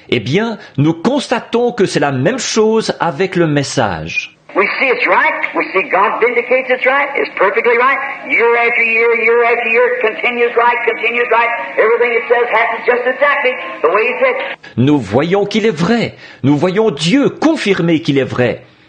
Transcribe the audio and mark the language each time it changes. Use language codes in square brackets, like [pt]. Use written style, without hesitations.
[fr] Eh bien, nous constatons que c'est la même chose avec le message. [en] We see it's right. We see God vindicates it's right. It's perfectly right. Year after year, it continues right. Everything it says happens just exactly the way He said. [fr] Nous voyons qu'il est vrai. Nous voyons Dieu confirmer qu'il est vrai.